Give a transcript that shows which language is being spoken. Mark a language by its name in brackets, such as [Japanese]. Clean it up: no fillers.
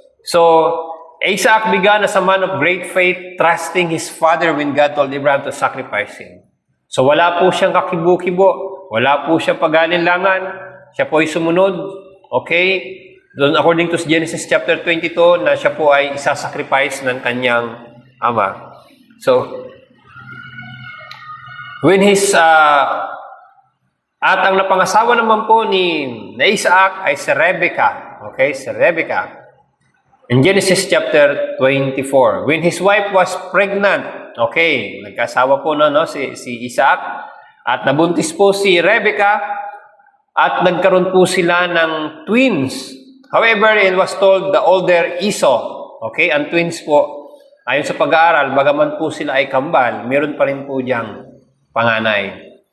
[English] So, Isaac began as a man of great faith, trusting his father when God told Abraham to sacrifice him. [Filipino] So, wala po siyang kakibo-kibo. Wala po siyang pag-alinlangan. Siya po ay sumunod. Okay? Doon, [English] according to Genesis chapter 22, [Filipino] na siya po ay isasacrifice ng kanyang ama. [English] So, when his, [Filipino] at ang napangasawa naman po ni Isaac ay si Rebekah. Okay, si Rebekah. [English] In Genesis chapter 24, when his wife was pregnant, [Filipino] okay, nagkasawa po no, si Isaac, at nabuntis po si Rebekah, at nagkaroon po sila ng twins. [English] However, it was told the older Esau, [Filipino] okay, ang twins po, ayon sa pag-aaral, bagaman po sila ay kambal, meron pa rin po diyang panganay.